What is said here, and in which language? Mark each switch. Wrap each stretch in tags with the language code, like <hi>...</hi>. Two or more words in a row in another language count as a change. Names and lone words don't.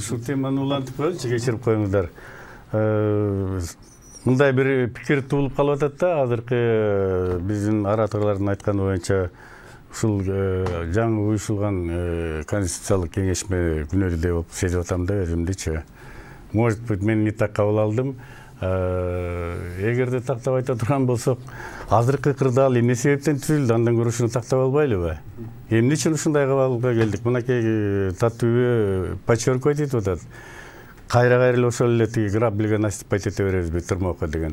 <ky>Ушул теманы улантып коелучу, кечирип коюңуздар. Мындай бир пикир туулуп калып атат да, азыркы биздин аратырлардын айтканы боюнча ушул жаңы уюшулган конституциялык кеңешме күнөөдү болуп сезип атам да өзүмдүчү.</ky> <ru>Может быть, мен не так</ru> <ky>кабыл алдым. Эгерде тактап айта турган болсок, азыркы кырдаал эмне себептен түзүлдү, андан көрө ушуну тактап албайлыбы? Эмне үчүн ушундай кабылга келдик? Мынакей Татуубе подчеркивать этип атат. Кайра эле ошол эле тиги</ky> <ru>грабельге наступать</ru> <ky>эте беребизби турмоокко деген.</ky>